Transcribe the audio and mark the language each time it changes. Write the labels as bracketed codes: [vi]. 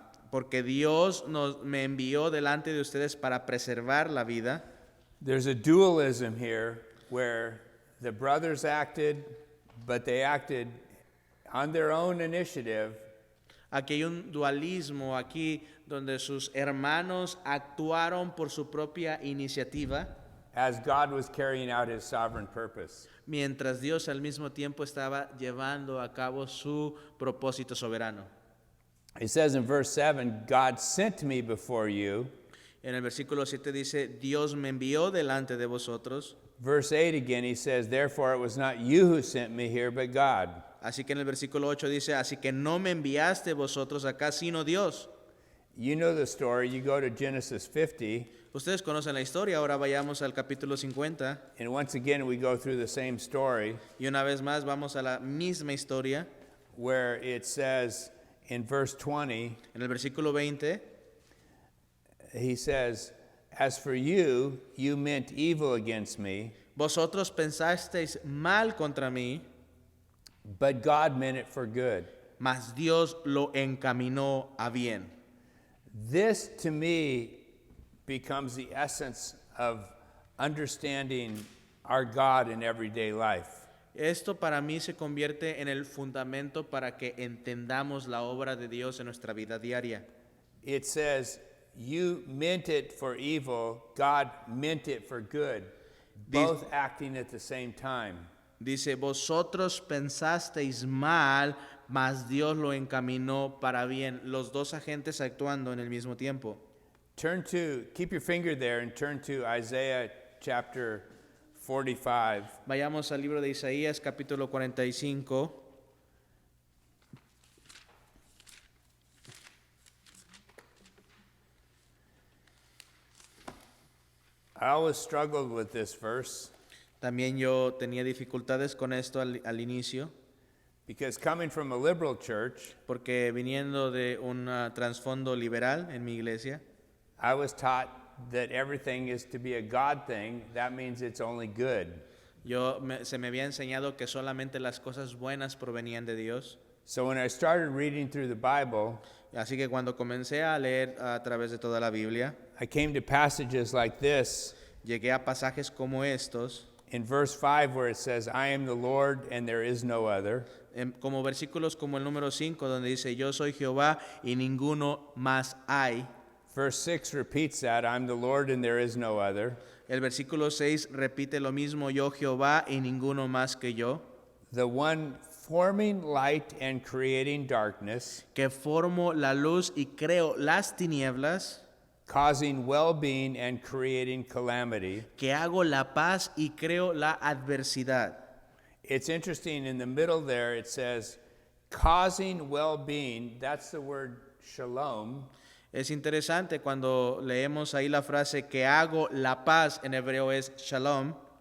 [es] Porque Dios me envió delante de ustedes para preservar la vida. [en] There's a dualism here where the brothers acted, but they acted on their own initiative. [es] Aquí hay un dualismo aquí donde sus hermanos actuaron por su propia iniciativa, [en] As God was carrying out his sovereign purpose. [es] mientras Dios al mismo tiempo estaba llevando a cabo su propósito soberano. [en] It says in verse 7, God sent me before you. [es] En el versículo 7 dice, Dios me envió delante de vosotros. [en] Verse 8 again, he says, therefore it was not you who sent me here, but God. [es] Así que en el versículo 8 dice, así que no me enviaste vosotros acá, sino Dios. [en] You know the story. You go to Genesis 50, [es] Ustedes conocen la historia, ahora vayamos al capítulo 50. [en] and once again we go through the same story [es] Y una vez más vamos a la misma historia. [en] where it says in verse 20, [es] En el versículo 20 [en] he says, as for you, you meant evil against me, [es] vosotros pensasteis mal contra mí, [en] but God meant it for good. [es] mas Dios lo encaminó a bien. [en] This to me becomes the essence of understanding our God in everyday life. [es] Esto para mí se convierte en el fundamento para que entendamos la obra de Dios en nuestra vida diaria. [en] It says, you meant it for evil, God meant it for good, both acting at the same time. [es] Dice, vosotros pensasteis mal, mas Dios lo encaminó para bien. Los dos agentes actuando en el mismo tiempo. [en] Keep your finger there and turn to Isaiah chapter 45. [es] Vayamos al libro de Isaías, capítulo 45. [en] I always struggled with this verse [es] También yo tenía dificultades con esto al inicio, [en] because coming from a liberal church, [es] porque viniendo de un trasfondo liberal en mi iglesia, [en] I was taught that everything is to be a God thing. That means it's only good. [es] se me había enseñado que solamente las cosas buenas provenían de Dios. [en] So when I started reading through the Bible, [es] Así que cuando comencé a leer a través de toda la Biblia, [en] I came to passages like this [es] llegué a pasajes como estos, [en] in verse 5 where it says, I am the Lord and there is no other. [es] como versículos como el número 5, donde dice, yo soy Jehová y ninguno más hay. [en] Verse 6 repeats that, I'm the Lord and there is no other. [es] El versículo 6 repite lo mismo, yo Jehová y ninguno más que yo, [en] The one forming light and creating darkness, [es] que formo la luz y creo las tinieblas, [en] causing well-being and creating calamity. [es] que hago la paz y creo la adversidad. [en] It's interesting, in the middle there it says, causing well-being, that's the word shalom. [es] Es interesante cuando leemos ahí la frase que hago la paz, en hebreo es shalom.